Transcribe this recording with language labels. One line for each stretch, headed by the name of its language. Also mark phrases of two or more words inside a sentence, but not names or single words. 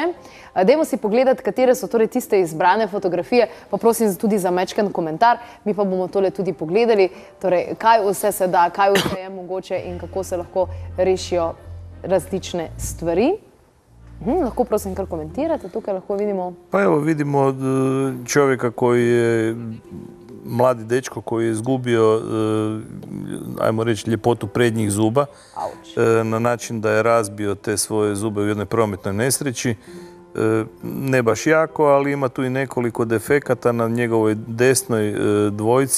Slovenian: Dajmo si pogledati, katere so torej tiste izbrane fotografije, pa prosim tudi za majčken komentar. Mi pa bomo tole tudi pogledali, torej kaj vse se da, kaj vse je mogoče in kako se lahko rešijo različne stvari. Lahko prosim kar komentirate, tukaj lahko vidimo.
Croatian: Pa evo vidimo čovjeka koji je mladi dečko koji je izgubio, ajmo reći, ljepotu prednjih zuba na način da je razbio te svoje zube u jednoj prometnoj nesreći. Ne baš jako, ali ima tu i nekoliko defekata na njegovoj desnoj dvojci.